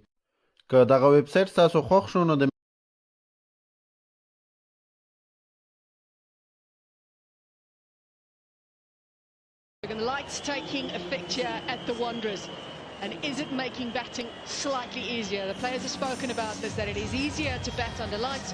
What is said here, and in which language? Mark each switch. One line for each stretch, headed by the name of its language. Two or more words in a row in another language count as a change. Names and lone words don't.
Pashto: که دغه ویب سایټ تاسو خوښ شو نو د
English: The lights taking effect here at the Wanderers. And is it making batting slightly easier? The players have spoken about this, that it is easier to bat under lights.